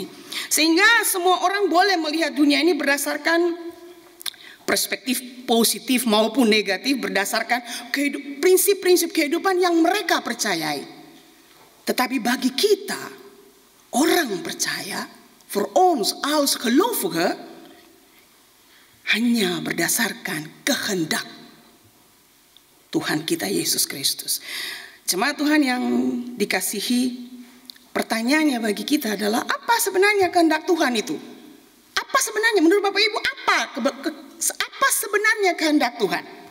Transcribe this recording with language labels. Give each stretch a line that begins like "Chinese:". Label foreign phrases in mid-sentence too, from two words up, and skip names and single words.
Indonesian: Sehingga semua orang boleh melihat dunia ini berdasarkan perspektif positif maupun negatif, berdasarkan prinsip-prinsip kehidupan yang mereka percayai. Tetapi bagi kita, orang percaya,
Dutch: voor ons als gelovige,
Indonesian: hanya berdasarkan kehendak Tuhan kita Yesus Kristus. Jemaat Tuhan yang dikasihi, pertanyaannya bagi kita adalah, apa sebenarnya kehendak Tuhan itu? Apa sebenarnya menurut Bapak Ibu, apa sebenarnya kehendak Tuhan?